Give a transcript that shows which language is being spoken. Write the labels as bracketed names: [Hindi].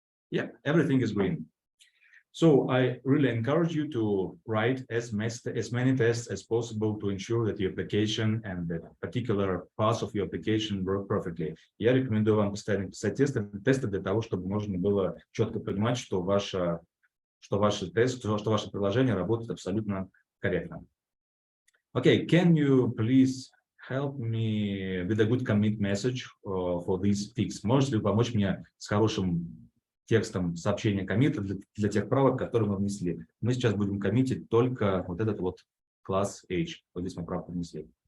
[English] Yeah, everything is green. So I really encourage you to write as many tests as possible to ensure that your application and the particular parts of your application work perfectly. [Russian] Я рекомендую вам постоянно писать тесты для того, чтобы можно было четко понимать, что ваше приложение работает абсолютно корректно. [English] Okay, can you please help me with a good commit message for this fix? [Russian] Можете ли помочь мне с хорошим текстом сообщения коммита для тех правок, которые мы внесли? Мы сейчас будем коммитить только вот этот вот класс H. Вот здесь мы правку внесли.